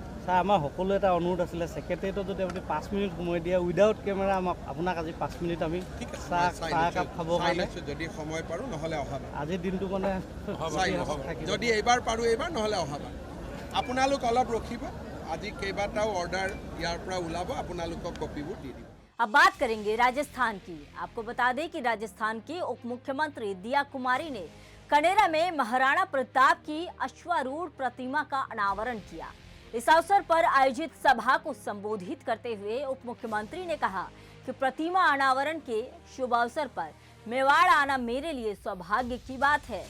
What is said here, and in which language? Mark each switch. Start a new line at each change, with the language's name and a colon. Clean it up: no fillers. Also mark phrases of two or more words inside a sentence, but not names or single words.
Assamese: ছাৰ, আমাৰ সকলো এটা অনুৰোধ আছিলে ছেক্ৰেটাৰীটো যদি আপুনি 5 মিনিট সময় দিয়ে
English: without camera
Assamese: আপোনাক আজি 5 মিনিট আমি চাহ একাপ খাব কাৰণে যদি সময় পাৰোঁ, নহ'লে অহাবাৰ আজিৰ দিনটো মানে যদি এইবাৰ পাৰোঁ এইবাৰ, নহ'লে অহাবাৰ। আপোনালোক অলপ ৰখিব, আজি কেইবাটাও অৰ্ডাৰ ইয়াৰ পৰা ওলাব, আপোনালোকক কপিবোৰ দি দিম।
Hindi: अब बात करेंगे राजस्थान की। आपको बता दें कि राजस्थान की उप मुख्यमंत्री दिया कुमारी ने कनेरा में महाराणा प्रताप की अश्वारूढ़ प्रतिमा का अनावरण किया। इस अवसर पर आयोजित सभा को संबोधित करते हुए उप मुख्यमंत्री ने कहा कि प्रतिमा अनावरण के शुभ अवसर पर मेवाड़ आना मेरे लिए सौभाग्य की बात है।